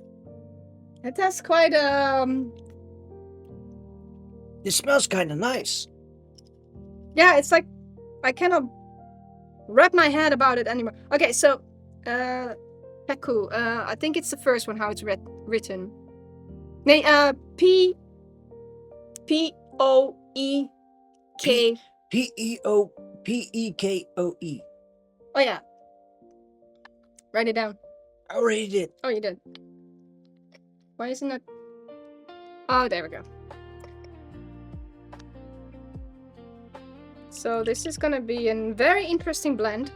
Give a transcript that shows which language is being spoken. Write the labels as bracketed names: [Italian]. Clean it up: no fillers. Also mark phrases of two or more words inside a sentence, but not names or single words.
[English] It has quite It smells kind of nice. yeah, it's like I cannot wrap my head about it anymore. Okay, so Peku. I think it's the first one how it's written. Nee, P O E K. P-E-K-O-E. Oh yeah. Write it down. I already did. Oh, you did. Why isn't it? Oh, there we go. So this is gonna be a very interesting blend.